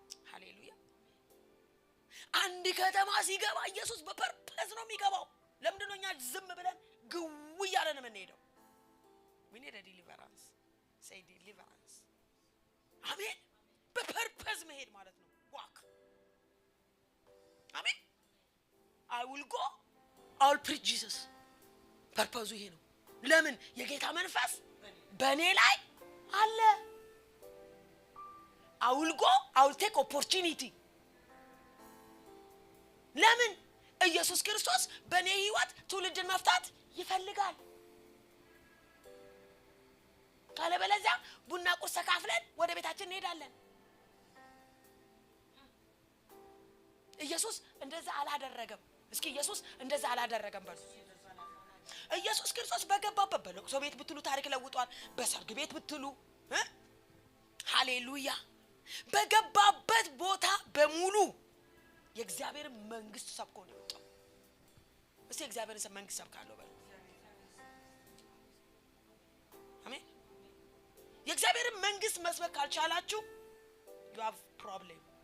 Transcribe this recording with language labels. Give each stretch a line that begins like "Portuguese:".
Amharic: ሃሌሉያ። አንድ ከተማ ሲገባ ኢየሱስ በፐርፐዝ ነው የሚገባው። ለምንድን ነው እኛ ዝም ብለን ግው እያለን የምንሄደው?
English: we need a deliverance. say deliverance.
Amharic: አሜን። በፐርፐዝ መሄድ ማለት ነው። walk.
English: አሜን። I will go, I will preach Jesus.
Amharic: ፐርፐዙ ይሄ ነው። ለምን? የጌታ መንፈስ በእኔ ላይ አለ።
English: I will go, I will take opportunity.
Amharic: ለምን? ኢየሱስ ክርስቶስ በእኔ ህይወት ትውልድን መፍታት ይፈልጋል። ካለበለዚያ ቡና ቁርስ ተካፍለን ወደ ቤታችን እንሄዳለን። ኢየሱስ እንደዛ አላደረገም። እስኪ ኢየሱስ እንደዛ አላደረገም በሉ። ኢየሱስ ክርስቶስ በገባበት በለቅሶ ቤት ብትሉ ታሪክ ለውጧል። በሰርግ ቤት ብትሉ ሃሌሉያ፣ በገባበት ቦታ በሙሉ የእግዚአብሔር መንግስት ሰብኮ ነው የወጣው። እስቲ እግዚአብሔርን መንግስት ሰብካለሁ በሉ። አሜን። የእግዚአብሔር መንግስት መስበክ ካልቻላችሁ
English: you have problem።